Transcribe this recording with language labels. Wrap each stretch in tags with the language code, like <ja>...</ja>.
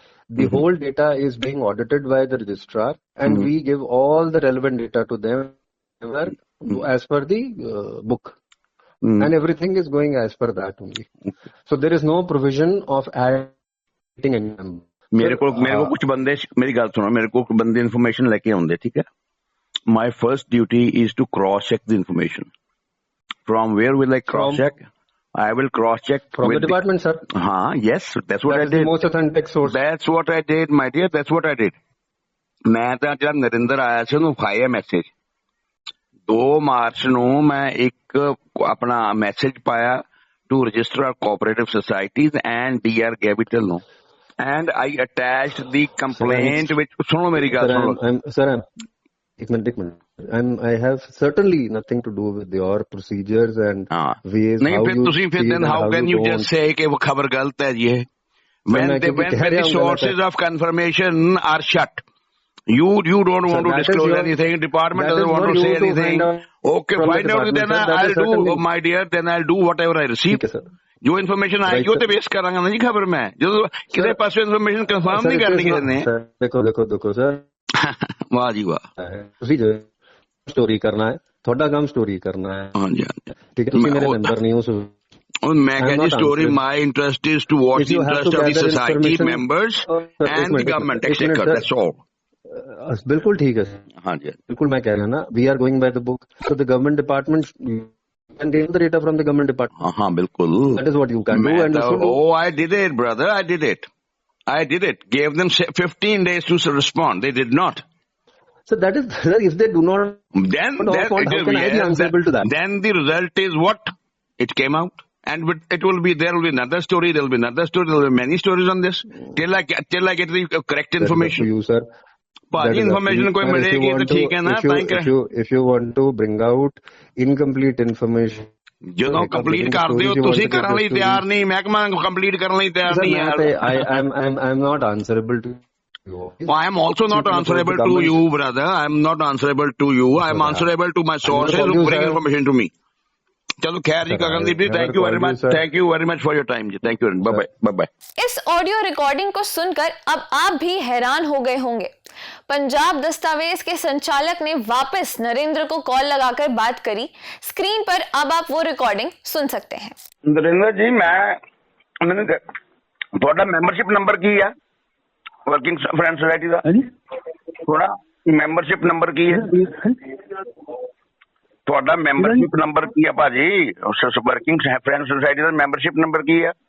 <en>The whole data is being audited by the registrar, and we give all the relevant data to them as per the book. And everything is going as per that only. So there is no provision of adding any member.</en> <hi>मेरे को कुछ बंदे, मेरी बात सुनो, मेरे को बंदे इन्फॉर्मेशन लेके आਉਂਦੇ, ठीक है?</hi> <en>My first duty is to cross check the information. From where will I cross check? I will cross check from the department, sir. Yes, that's what I did. The most authentic source. That's what I did, my dear. That's what I did.</en> <pa>मैं ਤਾਂ ਜਦ ਨਰਿੰਦਰ ਆਇਆ ਸੀ ਉਹਨੂੰ ਪਾਇਆ message 2 March ਨੂੰ ਮੈਂ ਇੱਕ ਆਪਣਾ ਮੈਸੇਜ ਪਾਇਆ</pa> <en>to register cooperative societies and DR capital</en> <pa>ਨੂੰ</pa> <en>and I attached ਦੀ complaint</en> <pa>ਵਿੱਚ ਸੁਣੋ ਮੇਰੀ ਗੱਲ ਸੁਣੋ ਸਰ ਇੱਕ minute</pa> <en>I have certainly nothing to do with your procedures and ways.</en> <pa>ਨਹੀਂ ਫਿਰ ਤੁਸੀਂ</pa> <en>then how can you just say</en> <pa>ਕਿ ਉਹ ਖਬਰ ਗਲਤ ਹੈ ਜੀ ਇਹ</pa> <en>when the sources of confirmation are shut. You don't want to disclose anything. Department doesn't want to say anything. Okay, find out. Then I'll do, my dear. Then I'll do whatever I receive.</en> <hi>जो information आएगी वो तो base करांगा ना जी खबर में, जो किसी पास information confirm नहीं करनी किसी ने। देखो सर, वाह जी वाह,</hi> <pa>ਤੁਸੀਂ ਜੋ स्टोरी करना है, ਤੁਹਾਡਾ ਕੰਮ स्टोरी करना है।</pa> <hi>हाँ जी, ठीक है, ਤੁਸੀਂ मेरे मेंबर नहीं हो। मैं कहती story,</hi> <en>my interest is to watch the interest of the society members and the government, etc. That's all.</en> <hi>बिल्कुल ठीक है। हाँ जी, बिल्कुल मैं कह रहा ना,</hi> <en>we are going by the book. So the government departments can get the data from the government department.</en> <hi>हाँ बिल्कुल।</hi> <en>That is what you can do. And I did it, brother. I did it. Gave them 15 days to respond. They did not. So that is, if they do not, then how can I be answerable to that? Then the result is what? It came out. and it will be, there will be another story, there will be another story, there will be many stories on this till I get the correct information. You, sir.</en> <pa>ਭਾਜੀ information ਕੋਈ ਮਿਲੇਗੀ ਤਾਂ ਠੀਕ ਹੈ ਨਾ, ਤਾਂ ਹੀ</pa> <en>if you want to bring out incomplete information,</en> <pa>ਜਦੋਂ complete ਕਰਦੇ ਹੋ ਤੁਸੀਂ ਕਰਨ ਲਈ ਤਿਆਰ ਨਹੀਂ, ਮਹਿਕਮਾ ਕੰਪਲੀਟ ਕਰਨ ਲਈ ਤਿਆਰ ਨਹੀਂ ਹੈ।</pa> <en>I'm not answerable to you. I am also not answerable to you, brother. I am not answerable to you. I am answerable to my sources who bring information to me.</en> <hi>चलो खैर जी गगनदीप जी, thank you very much, thank you very much for your time ji, thank you, bye bye bye bye. इस audio recording को सुनकर अब आप भी हैरान हो गए होंगे। पंजाब दस्तावेज के संचालक ने वापस नरेंद्र को कॉल लगाकर बात करी। स्क्रीन पर अब आप वो रिकॉर्डिंग सुन सकते हैं।</hi> <pa>नरेंद्र जी, मैंने ਤੁਹਾਡਾ ਮੈਂਬਰਸ਼ਿਪ ਨੰਬਰ ਕੀ ਹੈ ਵਰਕਿੰਗ ਫਰੈਂਡ ਸੁਸਾਇਟੀ ਦਾ? ਥੋੜਾ ਮੈਂਬਰਸ਼ਿਪ ਨੰਬਰ ਕੀ ਹੈ ਤੁਹਾਡਾ? ਮੈਂਬਰਸ਼ਿਪ ਨੰਬਰ ਕੀ ਹੈ ਭਾਜੀ? ਵਰਕਿੰਗ ਫਰੈਂਡ ਸੁਸਾਇਟੀ ਦਾ ਮੈਂਬਰਸ਼ਿਪ ਨੰਬਰ ਕੀ ਹੈ?</pa>